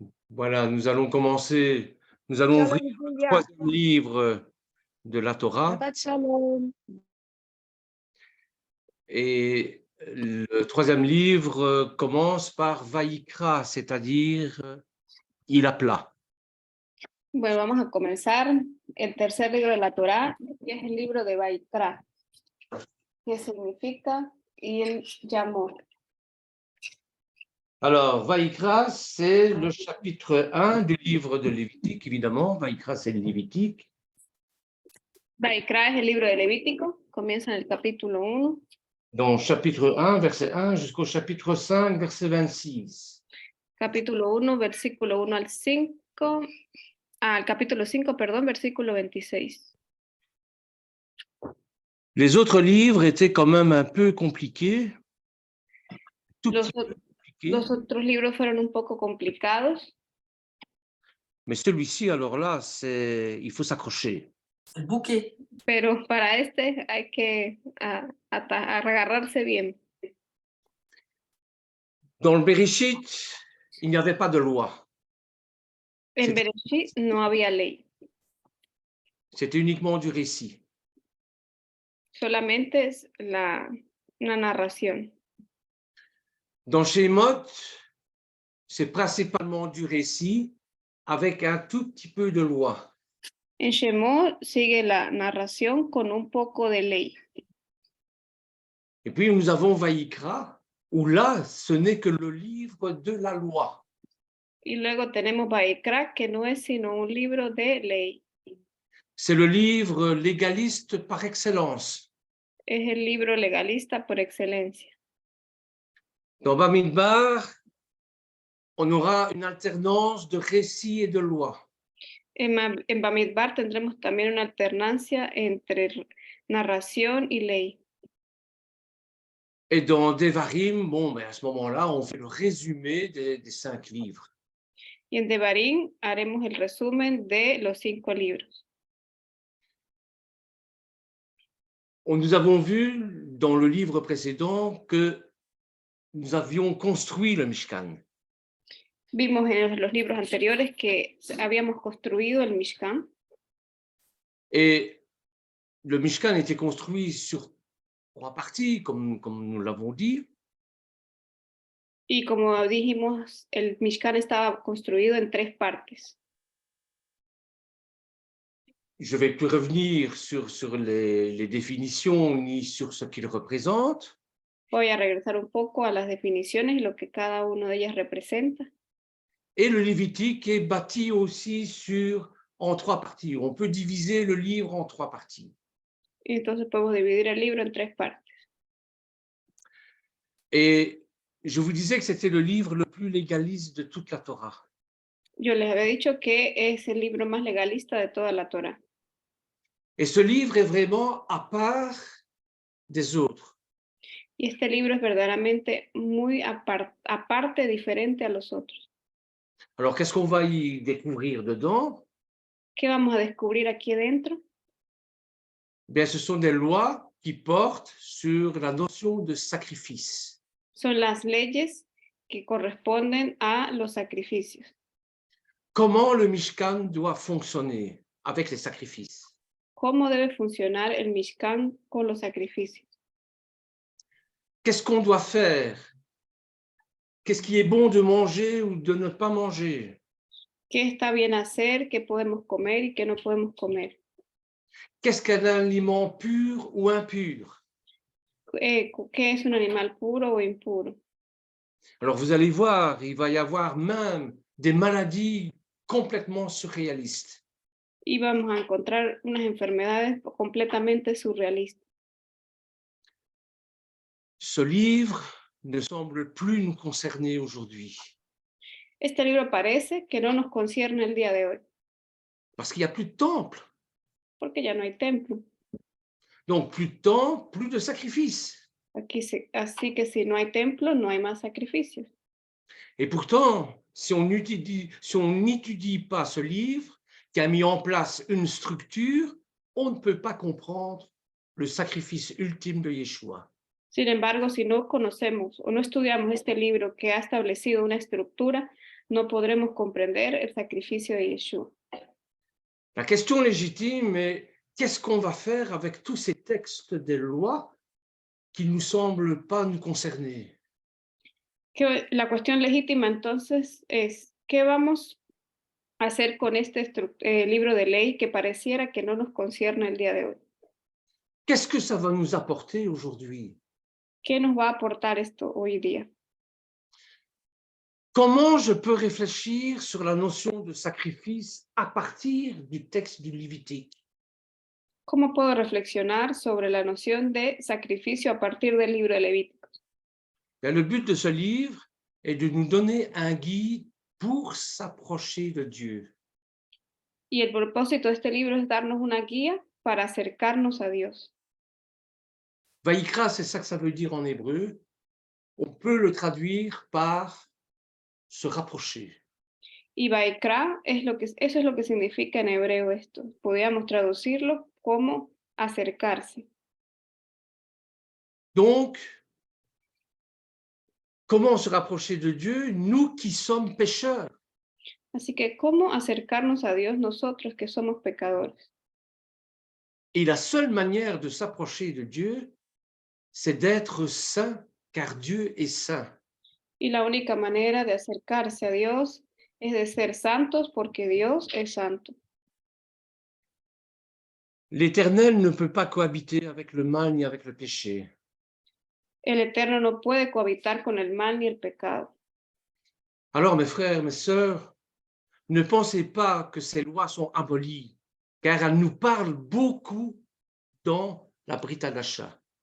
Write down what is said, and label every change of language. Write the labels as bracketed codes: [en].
[fr] Voilà, nous allons commencer, nous allons ouvrir le troisième livre de la Torah. Et le troisième livre commence par Vaïkra, c'est-à-dire il appela. [es] Bueno, vamos a comenzar el tercer libro de la Torá, que es el libro de Vaikra, que significa il llamó. [fr] Alors, Vaïkra, c'est le chapitre 1 du livre de Lévitique, évidemment. Vaïkra, c'est le Lévitique. [es] Vaikra es el libro de Levítico, comienza en el capítulo 1. [fr] Donc, chapitre 1, verset 1 jusqu'au chapitre 5, verset 26. [es] Capítulo 1, versículo 1 al 5, al capítulo 5, perdón, versículo 26. [fr] Les autres livres étaient quand même un peu compliqués. [es] Los otros libros fueron un poco complicados. [fr] Mais celui-ci, alors là, il faut s'accrocher. [es] El buque. Pero para este hay que agarrarse bien. [fr] Dans le Bereshit, il n'y avait pas de loi. [es] En Bereshit no había ley. [fr] C'était uniquement du récit. [es] Solamente es una narración. [fr] Dans Shemot, c'est principalement du récit avec un tout petit peu de loi. [es] En Shemot sigue la narración con un poco de ley. [fr] Et puis nous avons Vaïkra, où là, ce n'est que le livre de la loi. [es] Y luego tenemos Vaikra, que no es sino un libro de ley. [fr] C'est le livre légaliste par excellence. [es] Es el libro legalista por excelencia. [fr] Dans Bamidbar, on aura une alternance de récit et de loi. [es] En Bamidbar tendremos también una alternancia entre narración y ley. [fr] Et dans Devarim, bon, ben à ce moment-là, on fait le résumé des 5 livres. [es] Y en Devarim haremos el resumen de los 5 libros. [fr] Nous avons vu dans le livre précédent que nous avions construit le Mishkan. [es] Vimos en los libros anteriores que habíamos construido el Mishkan. [fr] Et le Mishkan était construit sur 3 parties, comme nous l'avons dit. [es] Y como dijimos, el Mishkan estaba construido en 3 partes. [fr] Je ne vais plus revenir sur les définitions ni sur ce qu'il représente. [es] Voy a regresar un poco a las definiciones y lo que cada uno de ellas representa. [fr] Et le Lévitique est bâti aussi en 3 parties. On peut diviser le livre en 3 parties. [es] Y entonces podemos dividir el libro en 3 partes. [fr] Et je vous disais que c'était le livre le plus légaliste de toute la Torah. [es] Yo les había dicho que es el libro más legalista de toda la Torah. [fr] Et ce livre est vraiment à part des autres. [es] Y este libro es verdaderamente muy aparte, diferente a los otros. [fr] Alors, qu'est-ce qu'on va y découvrir dedans? [es] ¿Qué vamos a descubrir aquí dentro? [fr] Bien, ce sont des lois qui portent sur la notion de sacrifice. [es] Son las leyes que corresponden a los sacrificios. [fr] Comment le Mishkan doit fonctionner avec les sacrifices? [es] ¿Cómo debe funcionar el Mishkan con los sacrificios? [fr] Qu'est-ce qu'on doit faire? Qu'est-ce qui est bon de manger ou de ne pas manger? [es] ¿Qué está bien hacer? ¿Qué podemos comer y qué no podemos comer? [fr] Qu'est-ce qu'un aliment pur ou impur? [es] ¿Qué es un animal puro o impuro? [fr] Alors, vous allez voir, il va y avoir même des maladies complètement surréalistes. [es] Y vamos a encontrar unas enfermedades completamente surrealistas. [fr] Ce livre ne semble plus nous concerner aujourd'hui. [es] Este libro parece que no nos concierne el día de hoy. [fr] Parce qu'il n'y a plus de temple. [es] Porque ya no hay templo. [fr] Donc, plus de temple, plus de sacrifices. [es] Así que si no hay templo, no hay más sacrificios. [fr] Et pourtant, si on n'étudie pas ce livre qui a mis en place une structure, on ne peut pas comprendre le sacrifice ultime de Yeshua. [es] Sin embargo, si no conocemos o no estudiamos este libro que ha establecido una estructura, no podremos comprender el sacrificio de Yeshua. [fr] La question légitime est qu'est-ce qu'on va faire avec tous ces textes des lois qui ne nous semblent pas nous concerner? [es] La cuestión legítima entonces es, ¿qué vamos a hacer con este libro de ley que pareciera que no nos concierne el día de hoy? [fr] Qu'est-ce que ça va nous apporter aujourd'hui? [es] ¿Qué nos va a aportar esto hoy día? [fr] Comment je peux réfléchir sur la notion de sacrifice à partir du texte du Lévitique? [es] ¿Cómo puedo reflexionar sobre la noción de sacrificio a partir del libro de Levíticos? [fr] Bien, le but de ce livre est de nous donner un guide pour s'approcher de Dieu. [es] Y el propósito de este libro es darnos una guía para acercarnos a Dios. [fr] Vaïkra, c'est ça que ça veut dire en hébreu. On peut le traduire par se rapprocher. [es] Y Vaikra eso es lo que significa en hebreo esto. Podríamos traducirlo como acercarse. [fr] Donc, comment se rapprocher de Dieu, nous qui sommes pécheurs? [es] Así que, ¿cómo acercarnos a Dios nosotros que somos pecadores? [fr] Et la seule manière de s'approcher de Dieu, c'est d'être saint, car Dieu est saint. [es] Y la única manera de acercarse a Dios es de ser santos porque Dios es santo. [fr] L'Éternel ne peut pas cohabiter avec le mal ni avec le péché. [es] El Eterno no puede cohabitar con el mal ni el pecado. [fr] Alors, mes frères, mes sœurs, ne pensez pas que ces lois sont abolies, car elles nous parlent beaucoup dans la Brit Hadasha.